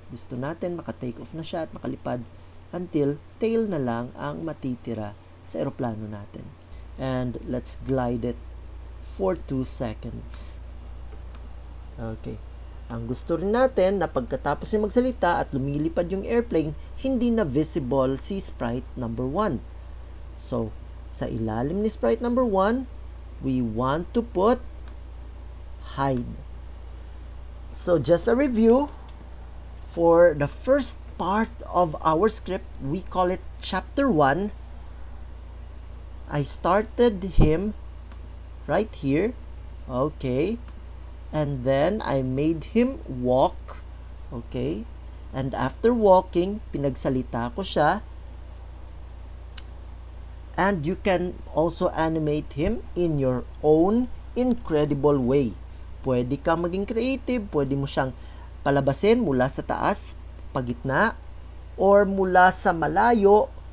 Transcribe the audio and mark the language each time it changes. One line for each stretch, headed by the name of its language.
Filipino: Gusto natin maka-take off na siya at makalipad until tail na lang ang matitira sa eroplano natin.
English: And let's glide it for 2 seconds.
Filipino: Okay. Ang gusto rin natin na pagkatapos niya magsalita at lumilipad yung airplane, hindi na visible si sprite number 1.
English: So,
Filipino: sa ilalim ni sprite number 1,
English: we want to put hide. So, just a review. For the first part of our script, we call it chapter 1. I started him right here. Okay. And then, I made him walk. Okay. And after walking,
Filipino: pinagsalita ko siya.
English: And you can also animate him in your own incredible way.
Filipino: Pwede kang maging creative. Pwede mo siyang palabasin mula sa taas, pagitna, or mula sa malayo.